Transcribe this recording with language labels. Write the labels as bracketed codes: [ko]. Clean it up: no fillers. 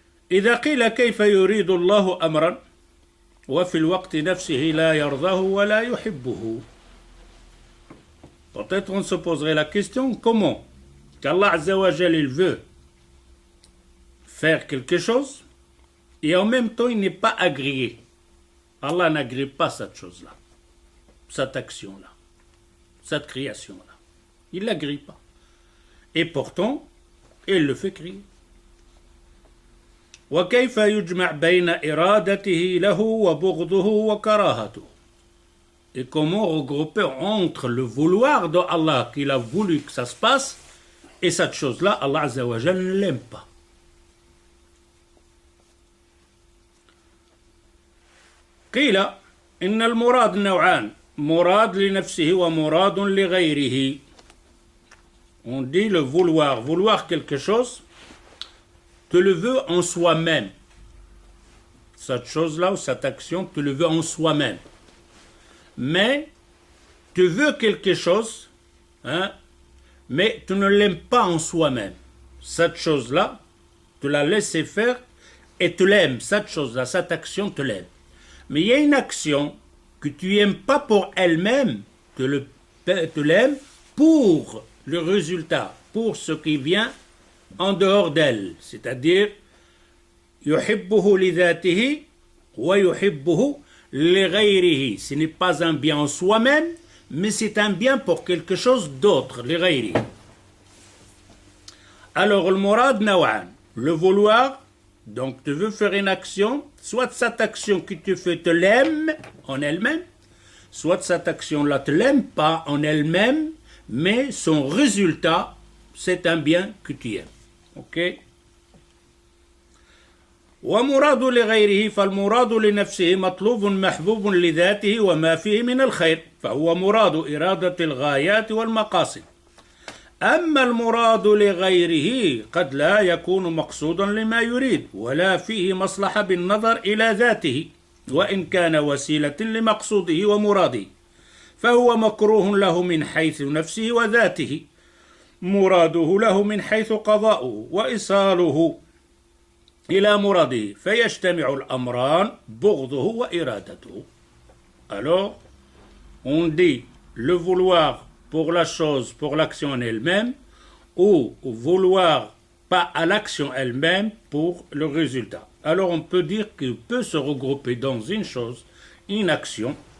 [ar] إذا قيل كيف يريد الله أمرا وفي الوقت نفسه لا يرضاه ولا يحبه. [fr] Peut-être on se poserait la question, comment qu'Allah Azza wa Jal, il veut faire quelque chose et en même temps il n'est pas agréé. Allah n'agrée pas cette chose-là, cette action-là, cette création-là. Il ne l'agrée pas. Et pourtant, il le fait crier. [ar] وكيف يجمع بين إرادته له وبغضه وكراهته. [fr] Et comment regrouper entre le vouloir de Allah qu'il a voulu que ça se passe et cette chose-là, Allah Azza wa Jal ne l'aime pas. [ar] قيل إن المراد نوعان مراد لنفسه ومراد لغيره. [fr] On dit le vouloir, vouloir quelque chose, tu le veux en soi-même. Cette chose-là ou cette action, tu le veux en soi-même. Mais tu veux quelque chose, hein, mais tu ne l'aimes pas en soi-même. Cette chose-là, tu l'as laissé faire et tu l'aimes. Cette chose-là, cette action, tu l'aimes. Mais il y a une action que tu n'aimes pas pour elle-même, tu l'aimes pour le résultat, pour ce qui vient en dehors d'elle. C'est-à-dire, [ar] يحبه لذاته ويحبه لغيره. [fr] Ce n'est pas un bien en soi-même, mais c'est un bien pour quelque chose d'autre, لغيره. Alors, le murad naw'an, le vouloir, donc tu veux faire une action, soit cette action que tu fais te l'aime en elle-même, soit cette action-là te l'aime pas en elle-même, mais son résultat, c'est un bien que tu aimes. Ok? [ar] ومراد لغيره فالمراد لنفسه مطلوب محبوب لذاته وما فيه من الخير فهو مراد إرادة الغايات والمقاصد. أما المراد لغيره قد لا يكون مقصودا لما يريد ولا فيه مصلحة بالنظر إلى ذاته وإن كان وسيلة لمقصوده ومراده فهو مكروه له من حيث نفسه وذاته مراده له من حيث قضاؤه وإيصاله إلى مراده فيجتمع الأمران بغضه وإرادته. [fr] Alors, on dit le vouloir pour la chose, pour l'action en elle-même, ou vouloir pas à l'action elle-même pour le résultat. Alors on peut dire qu'il peut se regrouper dans une chose, une action,